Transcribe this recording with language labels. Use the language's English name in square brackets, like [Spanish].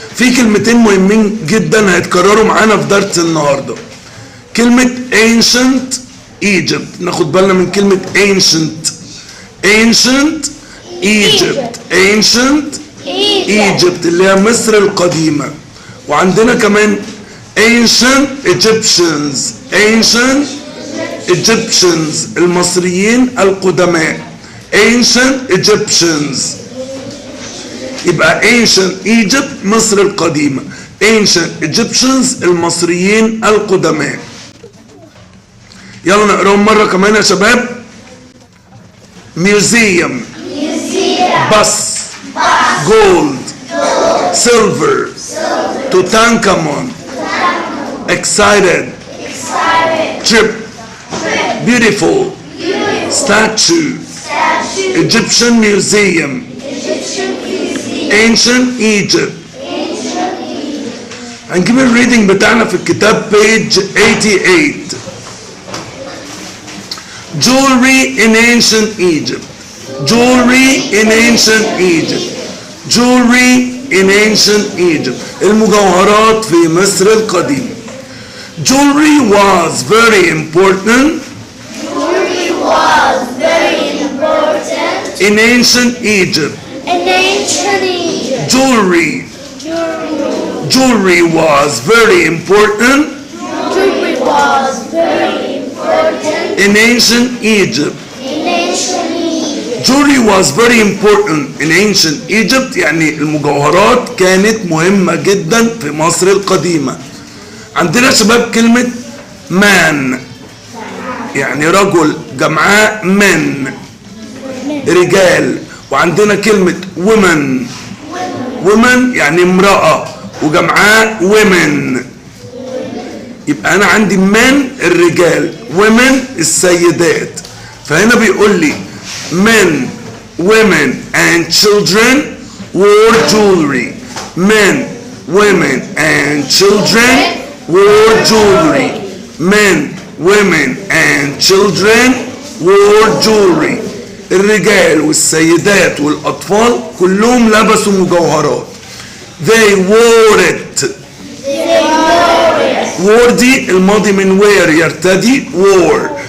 [Arabic] في كلمتين مهمين جدا هيتكرروا معانا في درس النهارده. كلمة [English] ancient Egypt. [Arabic] ناخد بالنا من كلمة ancient. [English] Ancient Egypt. Ancient Egypt [Arabic] اللي هي مصر القديمة. وعندنا كمان [English] ancient Egyptians. Ancient Egyptians [Arabic] المصريين القدماء. [English] Ancient Egyptians. [Arabic] يبقى [English] ancient Egypt [Arabic] مصر القديمة. [English] ancient Egyptians [Arabic] المصريين القدماء. يلا نقراهم مرة كمان يا شباب. [English] Museum. Bus. Gold. Silver. Tutankhamun. Excited. Trip. Beautiful. Statue. Egyptian Museum. Ancient Egypt. [Arabic] هنجيب الريدنج بتاعنا في الكتاب [English] page 88. Jewelry in ancient Egypt. Jewelry in ancient Egypt. Jewelry in ancient Egypt. [Arabic] المجوهرات في مصر القديمة. [English] Jewelry was very important. Jewelry was very important in ancient Egypt. in ancient Egypt. Jewelry. Jewelry was very important. Jewelry was very important in ancient Egypt. in ancient Egypt. Jewelry was very important in ancient Egypt [Arabic] يعني المجوهرات كانت مهمة جدا في مصر القديمة. عندنا شباب كلمة man يعني رجل جمعاء men رجال. وعندنا كلمة women. women يعني امرأة وجمعاء women. يبقى أنا عندي men الرجال women السيدات. فهنا بيقول لي [English] men, women and children wore jewelry. Men, women and children wore jewelry. Men, women and children wore jewelry. [Arabic] الرجال والسيدات والأطفال كلهم لبسوا مجوهرات. [English] They wore it. [Arabic] wore دي الماضي من wear يرتدي wore.